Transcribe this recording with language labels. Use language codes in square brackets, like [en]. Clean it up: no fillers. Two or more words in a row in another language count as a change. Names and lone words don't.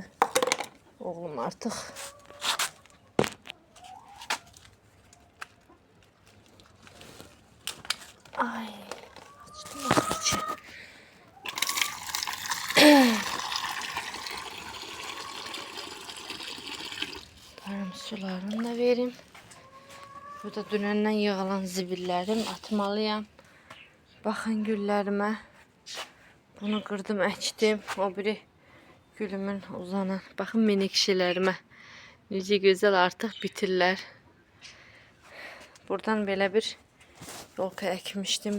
[tr] Oğlum artık. Ay. Açtım açtı. Tarım sularını da vereyim. [az] Burada dünəndən yığılan zibillərim atmalıyam. Baxın güllərimə. Bunu qırdım, əkdim. O biri gülümün uzanan. Baxın menekşələrimə. Necə gözəl artıq bitirlər. Buradan belə bir yolka əkmişdim.